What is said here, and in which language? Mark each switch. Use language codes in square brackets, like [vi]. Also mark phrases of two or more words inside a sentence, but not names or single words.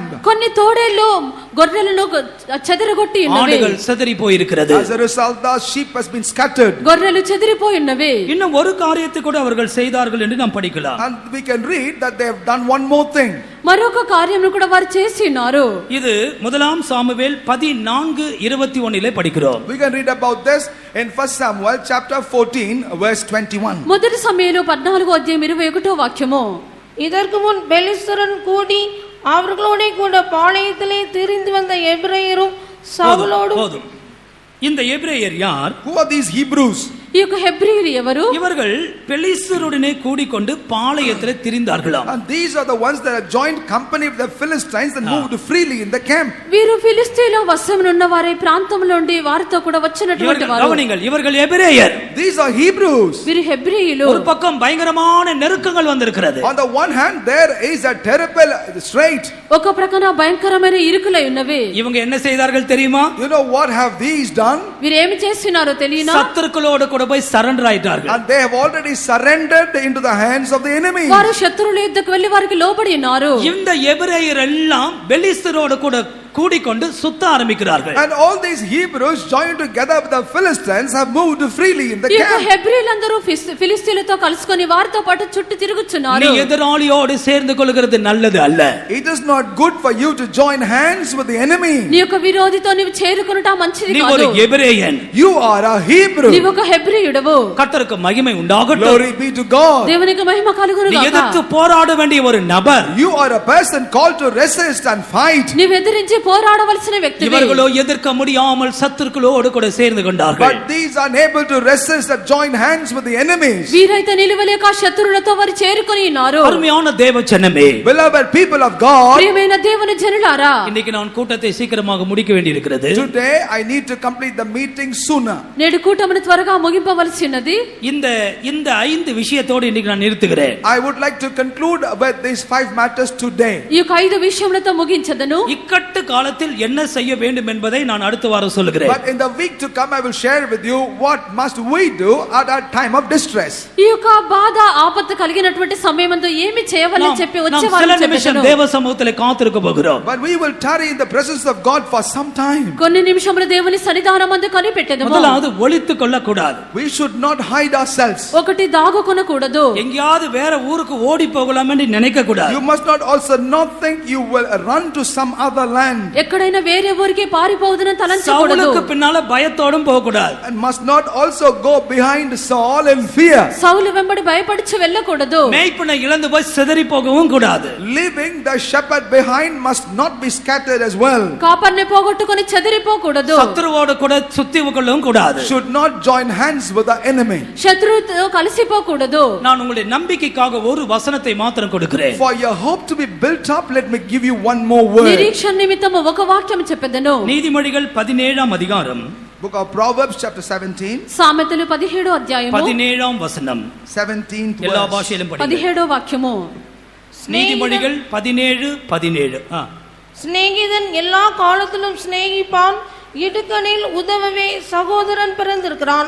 [te] కొన్ని తోడేళ్ళు గొర్రెలను చెదరగొట్టి ఉన్నవి. [ta] ஆடுகள் சிதறி போயிருக்கிறது. [en] As a result, the sheep has been scattered. [te] గొర్రెలు చెదిరిపోయి ఉన్నవి. [ta] இன்னும் ஒரு காரியத்தை கூட அவர்கள் செய்தார்கள் என்று நாம் படிக்கலாம். [en] And we can read that they have done one more thing. [te] మరొక కార్యమును కూడా వారు చేసి ఉన్నారు. [ta] இது முதலாம் சாமுவேல் 14:21 படிக்கிறோம். [en] We can read about this in 1 Samuel chapter 14 verse 21. [te] మొదటి సమయంలో 14వ అధ్యాయం 21వ వాక్యము. [ta] இதற்கு முன் பெலிஸ்தரன் கூடி அவர்களோட கூட பாளையத்திலே திரிந்து வந்த எபிரேயரும் சவுலோடும். இந்த எபிரேயர் யார்? [en] Who are these Hebrews? [te] ఈ యొక్క హెబ్రీయులు ఎవరు? [ta] இவர்கள் பெலிஸ்தருடனே கூடிக்கொண்டு பாளையத்திலே திரிந்தார்களாம். [en] And these are the ones that have joined company with the Philistines and moved freely in the camp. [te] వీరు ఫిలిష్తీయుల వశమునున్న వారి ప్రాంతంలో ఉండి వారితో కూడా వచ్చినటువంటి వారు. [ta] கவனிங்கள், இவர்கள் எபிரேயர். [en] These are Hebrews. [te] వీరు హెబ్రీయులు. [ta] ஒரு பக்கம் பயங்கரமான நெருக்கங்கள் வந்திருக்கிறது. [en] On the one hand there is a terrible strait. [te] ఒక ప్రక్కన భయంకరమైన ఇరుకులై ఉన్నవి. [ta] இவங்க என்ன செய்தார்கள் தெரியுமா? [en] You know what have these done? [te] వీరు ఏమి చేస్తున్నారో తెలియనా? [ta] சத்துருக்களோடு கூட போய் சரண்டர் ஆயிட்டார்கள். [en] And they have already surrendered into the hands of the enemy. [te] వారు శత్రువుల యుద్ధకు వెళ్లి వారికి లోబడి ఉన్నారు. [ta] இந்த எபிரேயர் எல்லாம் பெலிஸ்தரோடு கூட கூடிக்கொண்டு சுத்த ஆரம்பிக்கிறார்கள். [en] And all these Hebrews joined together with the Philistines have moved freely in the [te] ఈ యొక్క [en] camp. [te] హెబ్రీయులందరూ ఫిలిష్తీయులతో కలుసుకొని వారితో పాటు చుట్టూ తిరుగుచున్నారు. [ta] நீ ఎదురాளியோடு சேர்ந்து கொள்கிறது நல்லது அல்ல. [en] It is not good for you to join hands with the enemy. [te] నీ యొక్క విరోధితో నీవు చేరుకొనుట మంచిది [ta] நீ [te] కాదు. [ta] ஒரு ఎబ్రేయన్. [en] You are a Hebrew. [te] నీవు ఒక హెబ్రీయుడవు. [ta] கர்த்தருக்கு மகிமை உண்டாகட்டும். [en] Glory be to God. [te] దేవునికి మహిమ కలుగును [ta] நீ [te] గాక. [ta] எதிர்த்து போராட வேண்டிய ஒரு நபர். [en] You are a person called to resist and fight. [te] నీవు ఎదిరించి పోరాడవలసిన వ్యక్తివి. [ta] இவர்களோ எதிர்க்க முடியாமல் சத்துருக்களோடு கூட சேர்ந்து கொண்டார்கள். [en] But these are unable to resist and join hands with the enemies. [te] వీరైతే నిలువలేక శత్రువులతో వారు చేరుకొని ఉన్నారు. [ta] அருமையான தேவ ஜனமே, [en] Beloved people of God, [te] ప్రియమైన దేవుని జనులారా, [ta] இன்னைக்கு நான் கூட்டத்தை சீக்கிரமாக முடிக்க வேண்டியிருக்கிறது. [en] today I need to complete the meeting sooner. [te] నేడు కూటమిని త్వరగా ముగింపవలసి ఉన్నది. [ta] இந்த 5 விஷயத்தோடு இன்னைக்கு நான் நிறுத்துகிறேன். [en] I would like to conclude with these 5 matters today. [te] ఈ యొక్క 5 విషయములతో ముగించదను. [ta] இக்கட்டு காலத்தில் என்ன செய்ய வேண்டும் என்பதை நான் அடுத்த வாரம் சொல்லுகிறேன். [en] But in the week to come I will share with you what must we do at our time of distress. [te] ఈ యొక్క బాధ ఆపత్తు కలిగినటువంటి సమయమందు ఏమి చేయాలని చెప్పి వచ్చే [ta] நாம் [te] వారం [ta] சில நிமிஷம் [te] చెప్పెదను. [ta] தேவ சமூகத்திலே காத்திருக்க போகிறோம். [en] But we will tarry in the presence of God for some time. [te] కొన్ని నిమిషములు దేవుని సన్నిధానమందు కనిపెట్టెదము. [ta] முதலாவது ஒளித்துக் கொள்ள கூடாது. [en] We should not hide ourselves. [te] ఒకటి దాగుకొనకూడదు. [ta] எங்கயாவது வேற ஊருக்கு ஓடி போகலாம் என்று நினைக்க கூடாது. [en] You must not also not think you will run to some other land. [te] ఎక్కడైనా వేరే ఊరికి పారిపోవదన తలంచకూడదు. [ta] சவுலுக்கு பின்னால பயத்தோடும் போக கூடாது. [en] And must not also go behind Saul in fear. [te] సౌలు వెంబడి భయపడిచి వెళ్ళకూడదు. [ta] மேய்ப்பனை இழந்து போய் சிதறி போகவும் கூடாது. [en] Leaving the shepherd behind must not be scattered as well. [te] కాపర్ని పోగొట్టుకొని చెదిరిపోకూడదు. [ta] சத்துருவோடு கூட சுத்தி கொள்ளவும் கூடாது. [en] Should not join hands with the enemy. [te] శత్రువుతో కలిసిపోకూడదు. [ta] நான் உங்களுடைய நம்பிக்கைக்காக ஒரு வசனத்தை மாத்திரம் கொடுக்கிறேன். [en] For your hope to be built up, let me give you one more word. [te] నిరీక్షణ నిమిత్తము ఒక వాక్యం చెప్పెదను. [ta] நீதிமொழிகள் 17ஆம் அதிகாரம் [en] Book of Proverbs chapter 17. [te] సామెతలు 17వ అధ్యాయము [ta] 17ஆம் வசனம். [en] 17th [ta] எல்லா [en] verse. [ta] பாஷையிலும் படிங்க. [te] 17వ వాక్యము. [ta] நீதிமொழிகள் 17:17. சிநேகிதன் எல்லா காலத்திலும் சிநேகிப்பான், இடுக்கணில் உதவவே சகோதரன் பிறந்திருக்கிறான்.